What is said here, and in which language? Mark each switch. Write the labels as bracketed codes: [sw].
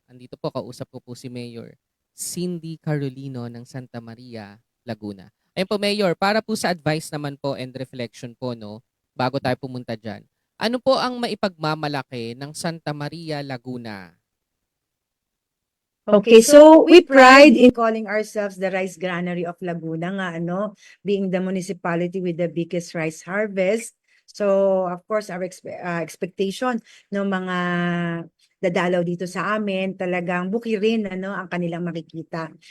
[tl] Andito po, kausap ko po si Mayor Cindy Carolino ng Santa Maria, Laguna. Ayan po, Mayor, para po sa advice naman po and reflection po, no, bago tayo pumunta dyan. Ano po ang maipagmamalaki ng Santa Maria, Laguna? [en] Okay, so we pride in calling ourselves the Rice Granary of Laguna nga, being the municipality with the biggest rice harvest. So, of course, our expectation [tl] ng mga dadalaw dito sa amin, talagang bukirin ang kanilang makikita.